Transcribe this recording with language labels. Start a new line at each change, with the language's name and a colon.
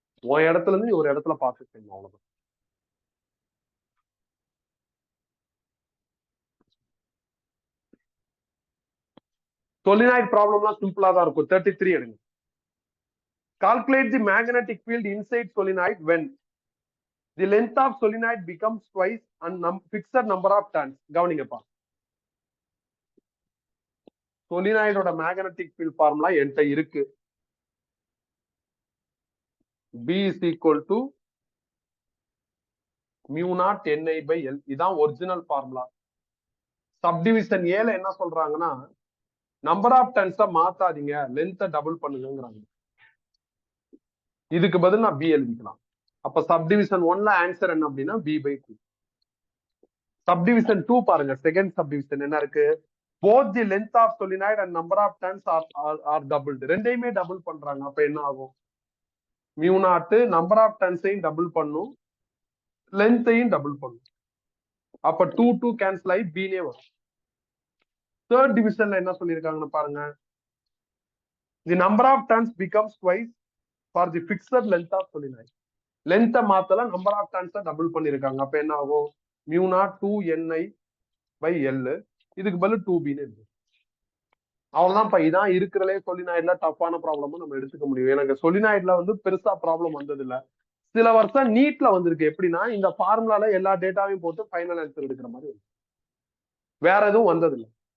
Tamil: உன் இடத்துல இருந்து ஒரு இடத்துல பார்த்துக்கணும், அவ்வளவுதான். solenoid ப்ராப்ளம்லாம் சிம்பிளா தான் இருக்கும். 33 எடுங்க.
English: calculate the magnetic field inside solenoid when the length of solenoid becomes twice and fixed number of turns.
Tamil: கவனிங்கப்பா, solenoid magnetic field formula என்கிட்ட இருக்கு.
English: B is equal to mu naught Ni by L.
Tamil: இதான் original formula. Subdivision ஏல என்ன சொல்றாங்கன்னா, number of டர்ன்ஸ மாத்தாதீங்க, லென்த்தை double பண்ணுங்கிறாங்க. இதுக்கு பதில் நான் பி எழுதிக்கலாம். அப்ப சப்டிவிஷன் 1ல ஆன்சர் என்ன அப்படின்னா B/2. சப்டிவிஷன் 2 பாருங்க, செகண்ட் சப்டிவிஷன் என்ன இருக்கு?
English: both the length of solenoid and number of turns are doubled.
Tamil: ரெண்டையுமே டபுள் பண்றாங்க. அப்ப என்ன ஆகும்? mu naught number of டர்ன்ஸையும் double பண்ணும், லென்த்தையும் டபுள் பண்ணும். அப்ப 2 2 கேன்சல் ஆகி B னே வரும். தேர்ட் டிவிஷன்ல என்ன சொல்லியிருக்காங்கன்னு பாருங்க.
English: the number of turns becomes twice for the fixed length of solenoid.
Tamil: லென்த்தை மாத்தல, நம்பர் ஆஃப் டர்ன்ஸை டபுள் பண்ணிருக்காங்க. அப்ப என்ன ஆகும்?
English: mu naught 2Ni by L.
Tamil: இதுக்கு பதில் 2B இருக்கு. அவ்வளவுதான். இதான் இருக்கிறதுலே சொலினாய்ட்ல டஃப்பான ப்ராப்ளமும் நம்ம எடுத்துக்க முடியும். எனக்கு சொலினாய்ட்ல வந்து பெருசா ப்ராப்ளம் வந்தது இல்ல. சில வருஷம் நீட்ல வந்திருக்கு. எப்படின்னா, இந்த ஃபார்முலால எல்லா டேட்டாவையும் போட்டு ஃபைனல் ஆன்சர் எடுக்கிற மாதிரி வேற எதுவும் வந்தது இல்லை.